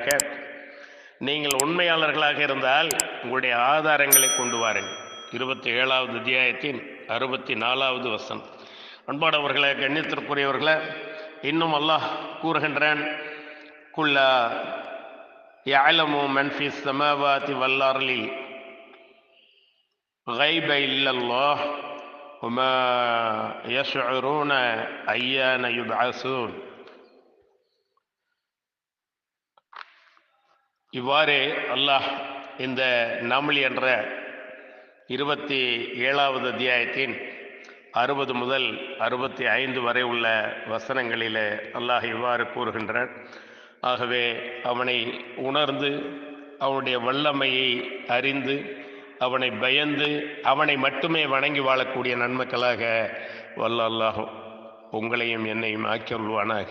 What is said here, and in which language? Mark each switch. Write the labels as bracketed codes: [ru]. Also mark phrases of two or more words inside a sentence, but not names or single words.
[ta] நீங்கள் உண்மையாளர்களாக இருந்தால் உங்களுடைய ஆதாரங்களை கொண்டு வாருங்கள். 27வது அத்தியாயத்தின் 64வது வசனம். அன்பானவர்களே, கண்ணியத்திற்குரியவர்களே, இன்னும் அல்லாஹ் கூறுகின்றான். [ar] قل لا يعلم من في السماوات والأرض غيب إلا الله وما يشعرون أيان يبعثون. [ta] இவ்வாறு அல்லாஹ் இந்த நம்ல் என்ற 27வது அத்தியாயத்தின் 60 முதல் 65 வரை உள்ள வசனங்களிலே அல்லாஹ் இவ்வாறு கூறுகின்றான். ஆகவே அவனை உணர்ந்து அவனுடைய வல்லமையை அறிந்து அவனை பயந்து அவனை மட்டுமே வணங்கி வாழக்கூடிய நன்மக்களாக வல்ல அல்லாஹ் உங்களையும் என்னையும் ஆக்கியுள்வானாக.